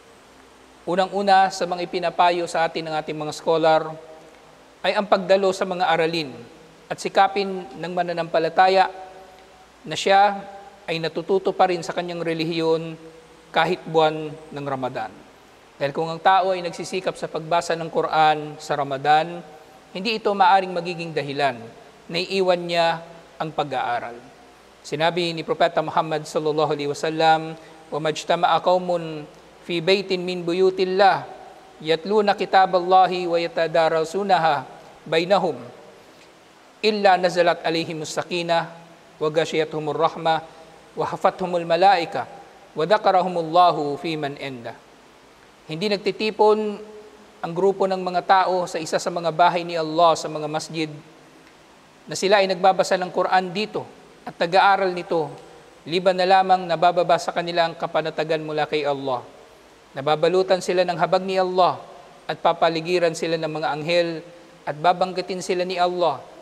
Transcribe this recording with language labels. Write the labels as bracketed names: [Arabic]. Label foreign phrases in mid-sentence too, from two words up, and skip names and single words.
[Filipino] Unang-una sa mga ipinapayo sa atin ng ating mga scholar ay ang pagdalo sa mga aralin at sikapin ng mananampalataya na siya ay natututo pa rin sa kanyang relihiyon kahit buwan ng Ramadan. Dahil kung ang tao ay nagsisikap sa pagbasa ng Quran sa Ramadan, hindi ito maaring magiging dahilan na iiwan niya ang pag-aaral. Sinabi ni Propeta Muhammad [Arabic] صلى الله عليه وسلم, "وما اجتمع قوم في بيت من بيوت الله يتلون كتاب الله ويتدارسونها بينهم إلا نزلت عليهم السكينة وغشيتهم الرحمة وحفتهم الملائكة وذكرهم الله في من عنده." [Filipino] Hindi nagtitipon ang grupo ng mga tao sa isa sa mga bahay ni Allah sa mga masjid na sila ay nagbabasa ng Quran dito at nag-aaral nito, liban na lamang nabababa sa kanila ang kapanatagan mula kay Allah. Nababalutan sila ng habag ni Allah at papaligiran sila ng mga anghel at babanggitin sila ni Allah.